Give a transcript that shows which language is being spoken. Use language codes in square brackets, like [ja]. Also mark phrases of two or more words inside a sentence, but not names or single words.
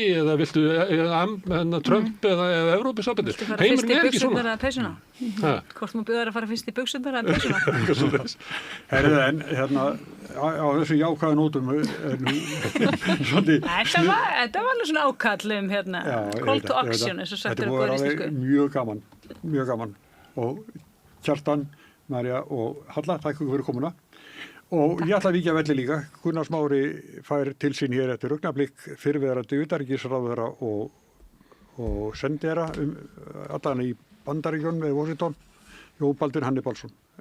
[is] Eða viltu Trump eða Evrópusambandið? Heimurinn er ekki svona. Hvort maður byrjar að fara fyrst í buxurnar eða peysuna? En á þessu jákvæðu nótum Þetta var alveg svona ákall [en] call to action, [is] eins og sagt er góður íslensku. Mjög gaman. Og Kjartan, Marja og Halla, takk fyrir komuna. Og ég ætla að víkja velli líka. Gunnar Smári fær til sín hér eftir augnablik fyrrverandi utanríkisráðherra og sendera allan í Bandaríkjunum með Washington, Jón Baldvin Hannibalsson.